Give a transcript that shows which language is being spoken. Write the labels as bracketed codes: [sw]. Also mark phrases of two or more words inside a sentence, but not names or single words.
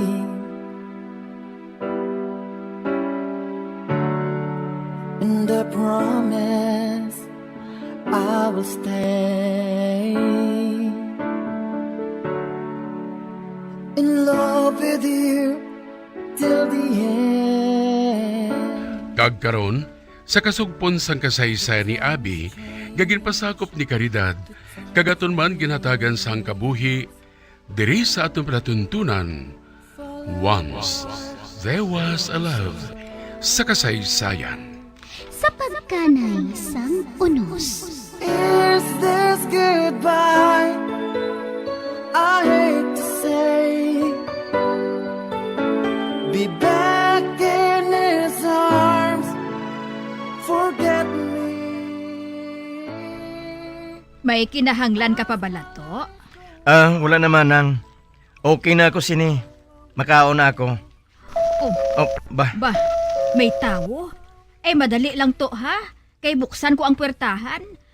[en] And I promise I will stay in love with you till the end. [hil] Kagkaron, sa kasugpon sang kasaysayan ni Abi, gaginpasakop ni Caridad, kagaton man ginhatagan sang kabuhi, diri sa atong palatuntunan. [en] Once there was a love [hil] sa kasaysayan. Sa pagkanay sang unos. [en] Is this goodbye? I hate to say. Be back in his arms. Forget me. [hil] May kinahanglan ka pa ba lato? Wala naman nang. Okay na ako sini. Makaon na ako. Ba? Ba, may tawo? Eh, madali lang to, ha? Kay buksan ko ang puwertahan.